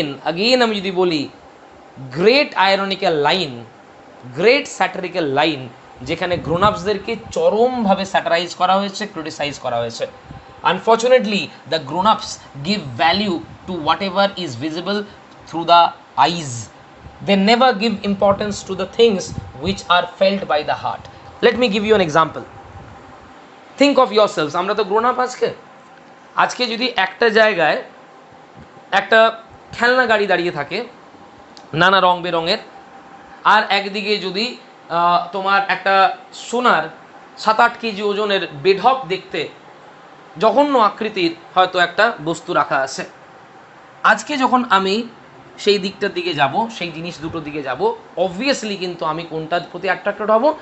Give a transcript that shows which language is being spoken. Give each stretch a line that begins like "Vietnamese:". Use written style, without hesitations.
Bangla: Again আমি যদি বলি, great আয়রনিক্যাল line, great satirical line, যেখানে গ্রোনআপসদেরকে চরমভাবে স্যাটারাইজ করা হয়েছে, ক্রিটিসাইজ করা হয়েছে।
English: Unfortunately the grown ups give value to whatever is visible through the eyes. They never give importance to the things which are felt by the heart. Let me give you an example. Think of yourselves.
Bangla: আমরা তো grown up আজকে যদি একটা জায়গায় একটা খেলনা গাড়ি দাঁড়িয়ে থাকে নানা রং বেরঙের, আর একদিকে যদি তোমার একটা সোনার 7-8 কেজি ওজনের বেঢপ দেখতে জঘন্য আকৃতির হয়তো একটা বস্তু রাখা আছে, আজকে যখন আমি সেই দিকটার দিকে যাব, সেই জিনিস দুটোর দিকে যাব, অবভিয়াসলি কিন্তু আমি কোনটার প্রতি অ্যাট্রাক্টেড হব?